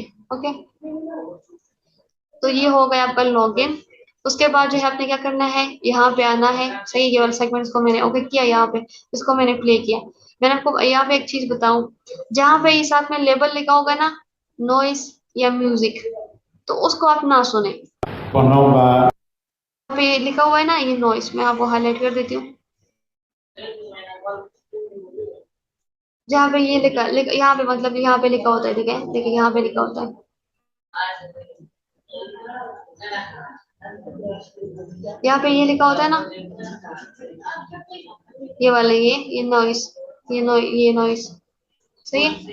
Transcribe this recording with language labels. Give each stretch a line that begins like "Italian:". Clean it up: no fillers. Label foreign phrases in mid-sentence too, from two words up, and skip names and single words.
Hindi: ओके, तो ये हो गया आपका लॉगिन। उसके बाद जो है आपने क्या करना है, यहाँ पे आना है, सही। ये वाला सेगमेंट इसको मैंने ओके किया, यहाँ पे इसको मैंने प्ले किया। मैंने आपको यहाँ पे एक चीज बताऊं, जहाँ पे ये साथ में लेबल लिखा होगा ना, नॉइस या म्यूजिक, तो उसको आप ना सुने। با نام و यहाँ पे लिखा हुआ है ना ये नॉइस, मैं आपको हाईलाइट कर देती हूँ। जहाँ पे ये यहाँ पे मतलब यहाँ पे लिखा होता है, ठीक है, देखिए यहाँ पे लिखा होता है यहाँ पे ये लिखा होता है ना, ये वाला, ये नॉइस, ये नॉइस, सही है।